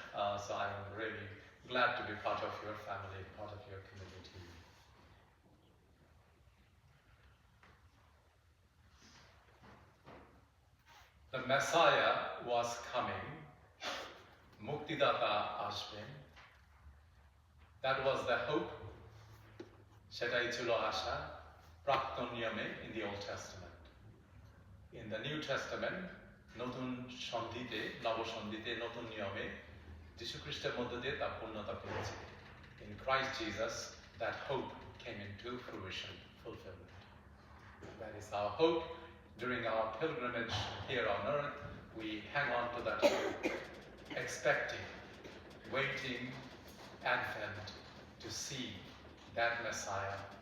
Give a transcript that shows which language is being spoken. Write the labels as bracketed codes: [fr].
[en] So I'm really glad to be part of your family, part of your community. The Messiah was coming, [bn] Muktidata আসবেন. [en] That was the hope. [bn] সেটাই ছিল আশা প্রাক্তন নিয়মে [en] in the Old Testament. In the New Testament, [bn] নতুন সন্ধিতে, নবসন্ধিতে, নতুন নিয়মে যীশু খ্রিস্টের মধ্য দিয়ে তা পূর্ণতা পেয়েছে. [en] In Christ Jesus, that hope came into fruition, fulfillment. That is our hope. During our pilgrimage here on earth, we hang on to that hope, expecting, waiting, Advent, to see that Messiah